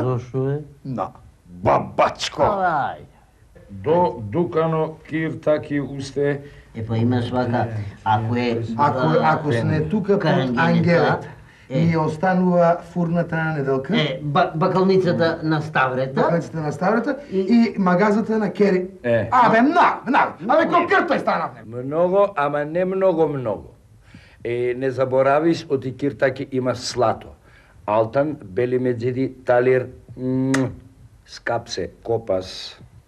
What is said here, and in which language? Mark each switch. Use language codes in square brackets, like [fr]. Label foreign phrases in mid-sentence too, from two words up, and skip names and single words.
[mk] Зошо е? На бабачко. Ай. До Дукано Киртаки усте. Па имаш вака, Ако сне тука под Ангелет, ни останува фурната на Неделка. Бакалницата на Ставрета. Бакалницата на Ставрета и магазата на Кери. Абе, много. Абе, колкото е стана. Много, ама не много. Не заборавиш, оти Киртаки има слато. Алтан, бели меджиди, талир, скапсе, копас.